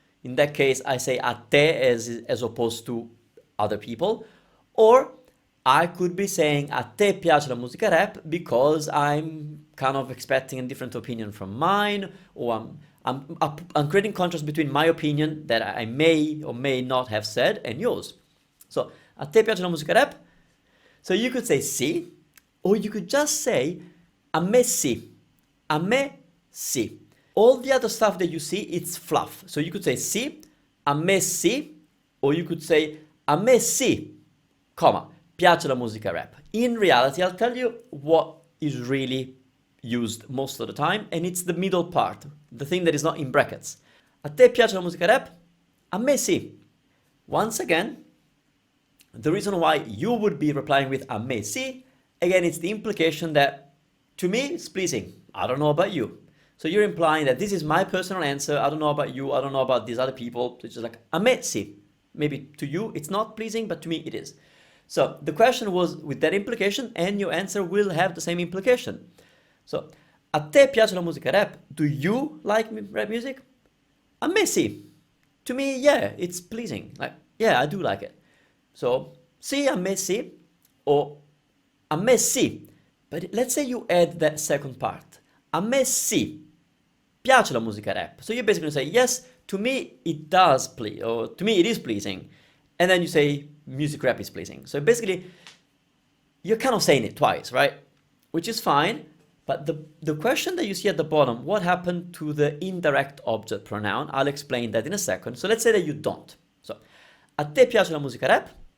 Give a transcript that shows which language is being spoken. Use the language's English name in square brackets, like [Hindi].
[English] In that case, I say [Italian] a te [English] as opposed to other people. Or I could be saying [Italian] a te piace la musica rap [English] because I'm kind of expecting a different opinion from mine, or I'm creating contrast between my opinion that I may or may not have said and yours. [Italian] So, a te piace la musica rap? [English] So you could say sì, or you could just say [Italian] a me sì. A me sì. [English] All the other stuff that you see, it's fluff. So you could say [Italian] sì, a me sì, [English] or you could say [Italian] a me sì, [English] comma, [Italian] piace la musica rap. [English] In reality, I'll tell you what is really used most of the time, and it's the middle part, the thing that is not in brackets. [Italian] A te piace la musica rap? A me sì. [English] Once again, the reason why you would be replying with [Italian] a me sì, [English] again, it's the implication that to me it's pleasing. I don't know about you. So you're implying that this is my personal answer. I don't know about you. I don't know about these other people. It's just like [Italian] a me sì. [English] Maybe to you it's not pleasing, but to me it is. So the question was with that implication, and your answer will have the same implication. [Italian] So, a te piace la musica rap? [English] Do you like rap music? [Italian] A me sì. [English] To me, yeah, it's pleasing. Like, yeah, I do like it. So, [Italian] sì, a me sì, or a me sì. [English] But let's say you add that second part. [Italian] A me sì piace la musica rap. [English] So you're basically going to say, yes, to me it does please, or to me it is pleasing. And then you say, music rap is pleasing. So basically, you're kind of saying it twice, right? Which is fine. But the question that you see at the bottom, what happened to the indirect object pronoun? I'll explain that in a second. So let's say that you don't. [Italian] So, a te piace la musica rap?